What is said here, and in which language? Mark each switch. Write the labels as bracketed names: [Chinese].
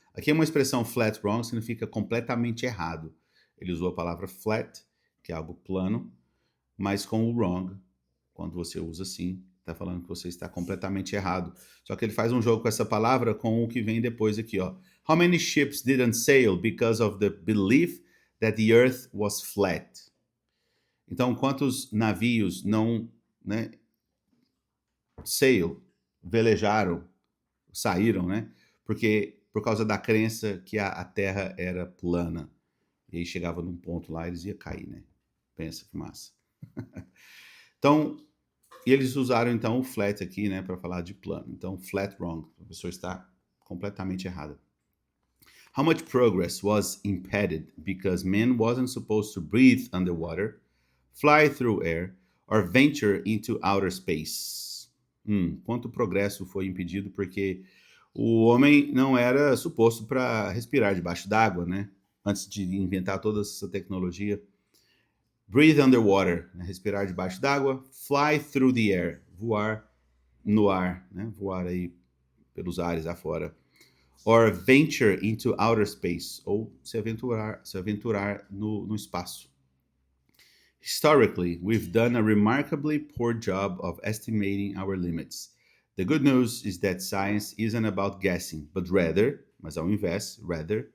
[Portuguese] Aqui é uma expressão flat wrong, significa completamente errado. Ele usou a palavra flat, que é algo plano, mas com o wrong, quando você usa assim, está falando que você está completamente errado. Só que ele faz um jogo com essa palavra com o que vem depois aqui, ó. [English] How many ships didn't sail because of the belief that the earth was flat? [Portuguese] Então, quantos navios não, né, velejaram, saíram, né? Porque por causa da crença que a Terra era plana. E aí chegava num ponto lá, eles iam cair, né? Pensa que massa. Então, e eles usaram então o flat aqui, né, para falar de plano. Então, flat wrong, a pessoa está completamente errada. [English] How much progress was impeded because man wasn't supposed to breathe underwater, fly through air, or venture into outer space? [Portuguese] Quanto progresso foi impedido porque o homem não era suposto para respirar debaixo d'água, né? Antes de inventar toda essa tecnologia. [English] Breathe underwater, [Portuguese] né? Respirar debaixo d'água. [English] Fly through the air, [Portuguese] voar no ar, né? Voar aí pelos ares afora. [English] or venture into outer space, [Portuguese] ou se aventurar no espaço. [English] Historically, we've done a remarkably poor job of estimating our limits. The good news is that science isn't about guessing, but rather, [Portuguese] mas ao invés, [English] rather,